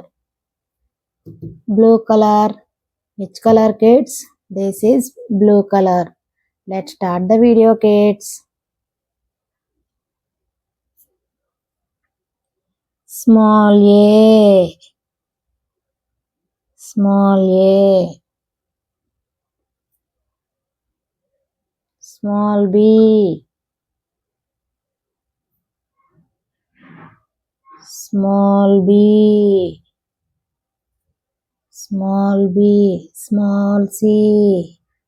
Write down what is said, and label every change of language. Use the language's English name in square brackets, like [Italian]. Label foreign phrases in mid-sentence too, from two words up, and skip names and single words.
[English] Blue color. Which color kids? This is blue color. Let's start the video kids. Small a. Small a. Small b. Small b. Small b. Small c.